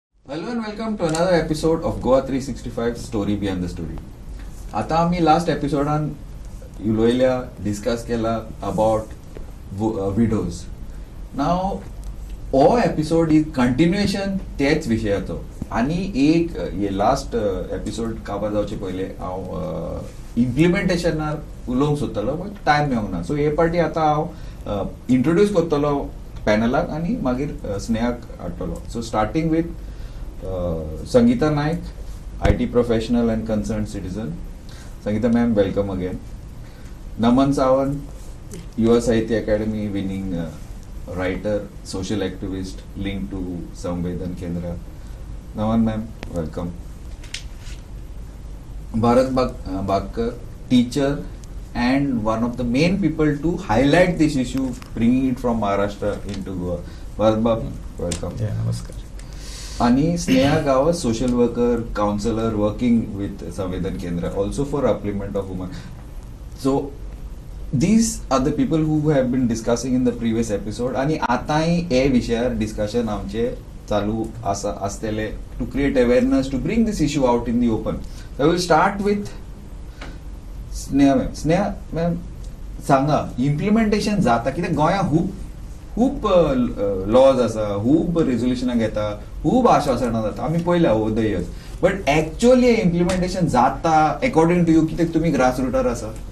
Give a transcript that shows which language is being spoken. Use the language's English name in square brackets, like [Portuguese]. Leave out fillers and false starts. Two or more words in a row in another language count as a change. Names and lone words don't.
[English] Hello and welcome to another episode of Goa 365 Story Behind the Story. [Konkani] आता आम्ही लास्ट एपिसोडान उलयल्या डिस्कस केला [English] about widows. [Konkani] नाव हो [English] episode is continuation [Konkani] तेच विशयाचो आनी एक हे [English] last episode [Konkani] काबार जावचे पयले हांव इम्प्लिमेंटेशनार उलोवंक सोदतालो [English] but time [Konkani] मेळोंक सो हे पार्टी आतां हांव इंट्रोड्यूस करतलो पॅनलाक आनी मागीर स्नेहाक हाडटलो. [English] So starting with Sangeeta Naik, IT professional and concerned citizen. Sangeeta ma'am, welcome again. Naman Sawant, Yuva Sahitya Academy winning writer, social activist linked to Samvedan Kendra. Naman ma'am, welcome. Bharat Bakkar, teacher and one of the main people to highlight this issue, bringing it from Maharashtra into Goa. Bharat Bakkar, welcome. Yeah, namaskar. आणि स्नेहा गावा social worker, counselor working with Samvedan Kendra also for upliftment of women. So these are the people who have been discussing in the previous episode [Konkani] आणि आताही हे विषयार डिस्कशन आमचे चालू असतले [English] to create awareness, to bring this issue out in the open. So I will start with स्नेहा मॅम. [Konkani] स्नेहा मॅम सांगा, इम्प्लिमेंटेशन जाता कित्याक गोंया खूप लॉज आसा, खूप रेझोल्युशनां घेता, खूप आश्वासनां जाता, आमी पयल्या [English] over the years, but actually implementation [Konkani] जाता [English] according to you [Konkani] कित्याक तुमी [English] grass root [Konkani] आसा?